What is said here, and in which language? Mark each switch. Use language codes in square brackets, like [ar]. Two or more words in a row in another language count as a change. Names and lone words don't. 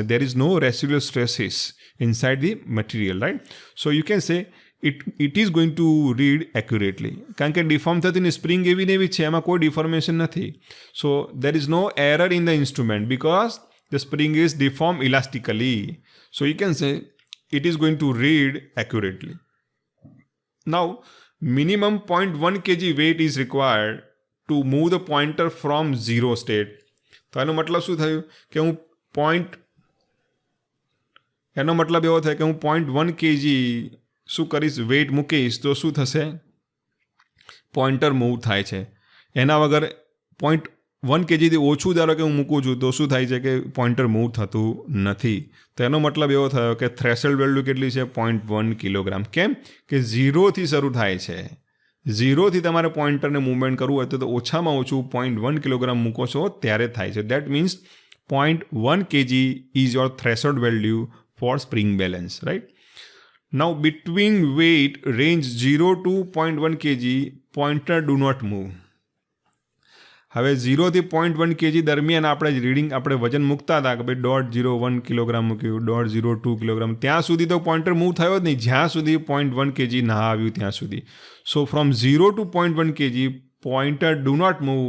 [en] there is no residual stresses inside the material, right. so you can say it is going to read accurately. [gu] કારણ કે ડિફોર્મ થતી સ્પ્રિંગ એવી ને એવી છે, એમાં કોઈ ડિફોર્મેશન નથી. [en] so there is no error in the instrument because the spring is deform elastically. so you can say it is going to read accurately. Now, minimum 0.1 kg weight is required to move the pointer from zero state. [gu] તો એનો મતલબ શું થયું? કે એનો મતલબ એવો થાય કે હું 0.1 kg શું કરીશ? વેઇટ મૂકીશ તો શું થશે? [en] pointer move [gu] થાય છે. એના વગર 0.1 kgથી ઓછું ધારો કે હું મૂકું છું તો શું થાય છે? કે [en] pointer move [gu] થતું નથી. તો એનો મતલબ એવો થયો કે [en] threshold value [gu] કેટલી છે? 0.1 કિલોગ્રામ. કેમ કે 0થી શરૂ થાય છે. 0થી તમારે પોઇન્ટરને મૂવમેન્ટ કરવું હોય તો ઓછામાં ઓછું 0.1 કિલોગ્રામ મૂકો છો ત્યારે થાય છે. [en] that means 0.1 kg is your threshold value for spring balance, right? Now between weight range 0 to 0.1 kg, pointer do not move. [gu] હવે 0થી 0.1 kg દરમિયાન આપણે રીડિંગ આપણે વજન મૂકતા હતા કે ભાઈ 0.01 કિલોગ્રામ મૂક્યું, 0.02 કિલોગ્રામ, ત્યાં સુધી તો [en] pointer move [gu] થયો જ નહીં જ્યાં સુધી 0.1 kg ના આવ્યું ત્યાં સુધી. [en] so from 0 to 0.1 kg pointer do not move.